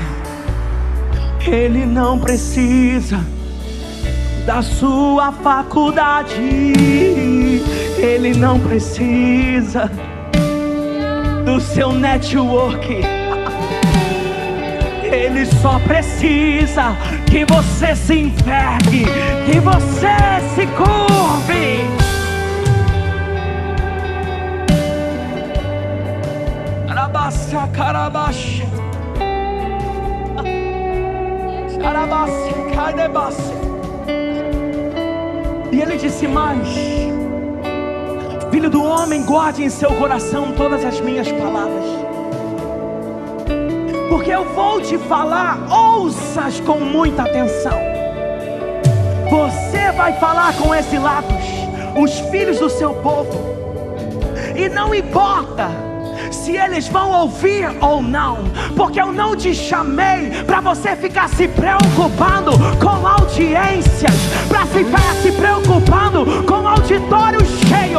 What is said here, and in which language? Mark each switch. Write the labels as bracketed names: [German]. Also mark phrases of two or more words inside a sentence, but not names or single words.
[Portuguese] Ele não precisa da sua faculdade. Ele não precisa do seu network. Ele só precisa que você se envergue, que você se curve. Carabaça, carabaxa, carabaça, carabaça. E ele disse mais: filho do homem, guarde em seu coração todas as minhas palavras, porque eu vou te falar, ouças com muita atenção. Você vai falar com exilados, os filhos do seu povo, e não importa se eles vão ouvir ou não, porque eu não te chamei para você ficar se preocupando com audiências, para ficar se preocupando com auditório cheio.